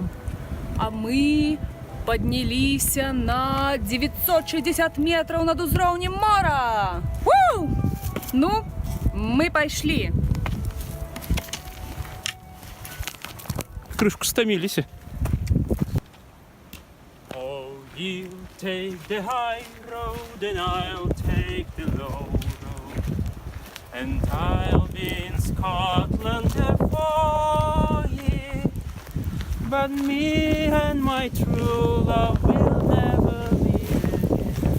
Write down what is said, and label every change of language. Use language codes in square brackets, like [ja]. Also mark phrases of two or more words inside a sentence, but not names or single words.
[be] А мы падняліся на 960 метраў над узроўнем мора. Ну, мы пайшлі. Крышку стомились. [en] Oh, you take the high road and I'll take the low road, and I'll be in Scotland for ye, but me and my true love will never be again.